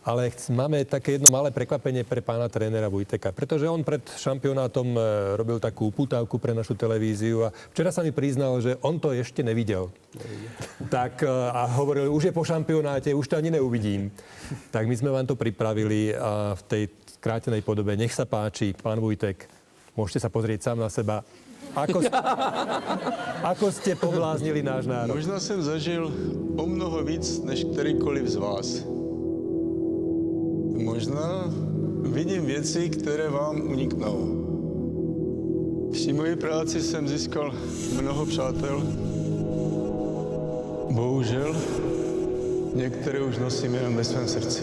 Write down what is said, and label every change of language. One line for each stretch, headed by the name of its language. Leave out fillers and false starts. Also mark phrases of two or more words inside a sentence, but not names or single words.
Slovak: Ale máme také jedno malé prekvapenie pre pána trénera Vujteka, pretože on pred šampionátom robil takú upútavku pre našu televíziu a včera sa mi priznal, že on to ešte nevidel. Tak a hovoril, už je po šampionáte, už to ani neuvidím. Tak my sme vám to pripravili a v tej skrátenej podobe. Nech sa páči, pán Vujtek, môžete sa pozrieť sám na seba. Ako ste pobláznili náš národ?
Czech: Možná jsem zažil o mnoho víc než kterýkoliv z vás. Možná vidím věci, které vám uniknou. Při mojí práci jsem získal mnoho přátel. Bohužel, některé už nosím jenom ve svém srdci.